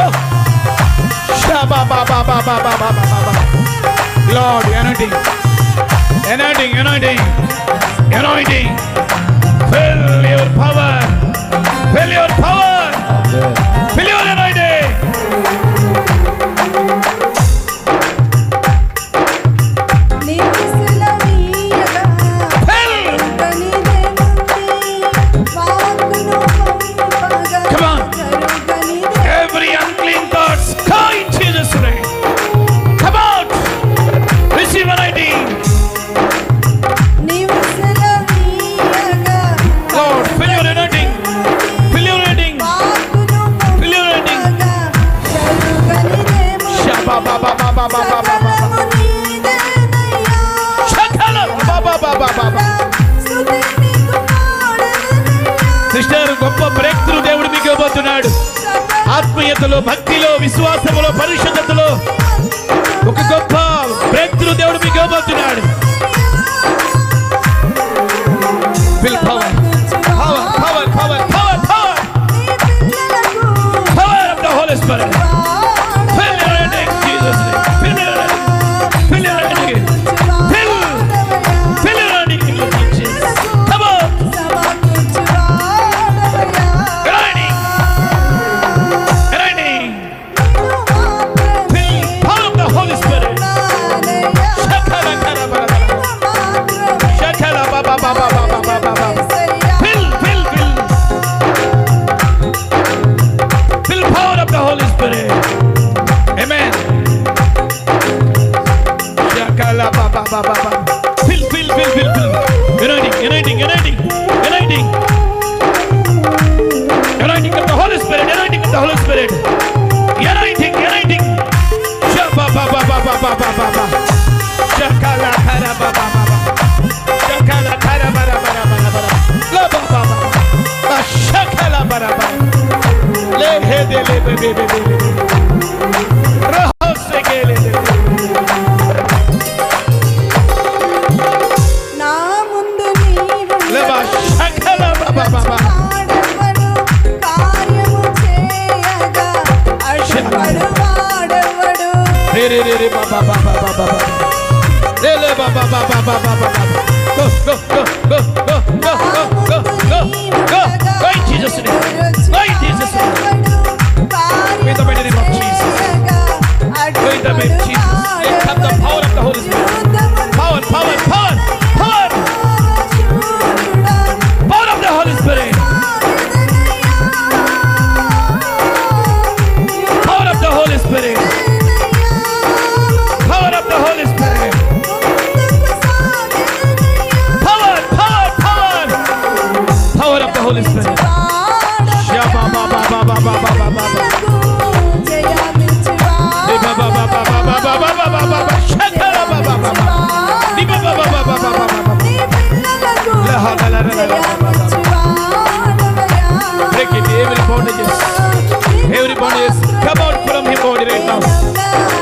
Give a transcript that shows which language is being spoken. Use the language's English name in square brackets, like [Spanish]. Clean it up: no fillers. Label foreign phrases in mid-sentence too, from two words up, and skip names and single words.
[English] Shabba ba ba ba ba ba ba ba ba. Lord, anointing, anointing, anointing, anointing. Fill your power, fill your power, fill your anointing. [Telugu] నీకు సెలవీయగా [English] Fill. [Telugu] కరుగనిదేముంది, వాక్కును పంపగా [English] Come on. [Telugu] కరుగనిదే. [English] Every unclean thoughts, go in Jesus' name. Come out. Receive anointing. [Telugu] నీవు సెలవీయగా [English] Lord, fill your anointing, fill your anointing, [Telugu] వాక్కును [English] fill your anointing. [Telugu] పంపగా కరుగనిదేముంది. Shabba ba ba ba ba ba ba ba ba. సకలము నీదేనయ్యా. Shakala ba ba ba ba ba ba. స్తుతి నీకు పాడెదనయ్యా. సిస్టర్, గొప్ప [English] break through [Telugu] దేవుడు మీకు ఇవ్వబోతున్నాడు. ఆత్మీయతలో, భక్తిలో, విశ్వాసములో, పరిశుద్ధతలో ఒక గొప్ప [English] break through [Telugu] దేవుడు మీకు ఇవ్వబోతున్నాడు. [English] Fill power, power, power, power, power, power, power of the Holy Spirit. Fill your anointing, Jesus' name. Fill your anointing, fill your anointing, fill, fill your anointing, Jesus. Come on, anointing, anointing, fill, power of the Holy Spirit. Shakala kara bara bara. Shakala ba ba ba ba ba ba ba ba ba. Fill, fill, fill, fill, power of the Holy Spirit. Amen. Shakala ba ba ba ba ba. Fill, fill, fill, fill, fill. Anointing, anointing, anointing, anointing. Anointing of the Holy Spirit, anointing of the Holy Spirit. Anointing, anointing. Shabba ba ba ba ba ba ba ba ba. Shakala kara ba ba ba ba. Shakala kara bara bara bara bara. La ba ba ba. Ba shakala bara bara. Le he de le be be be be be. Raho se ke le le. [Telugu] నా ముందు నీవు Le ba shakala ba ba ba ba. వాడెవడు, కార్యము చేయగా అడ్డుపడు వాడెవడు. Re re re re ba ba ba ba ba ba ba. Le le ba ba ba ba ba ba ba ba. [English] Go go go go go go go go go go. Go in Jesus' name. Go in Jesus' name. In the mighty name of Jesus. Go in the mighty name of Jesus. Lift up the power of the Holy Spirit. Power, power, power, power. Power of the Holy Spirit. Power of the Holy Spirit. Power of the Holy Spirit. Power, power, power. Power of the Holy Spirit. Shabba ba ba ba ba ba ba ba ba. Ba ba ba ba ba ba ba ba ba ba ba ba. Shakala ba ba ba ba. Ba ba ba ba ba ba ba ba ba. La ha la la la la la ba ba. Break it, every bondages. Every bondage, come out from him body right now.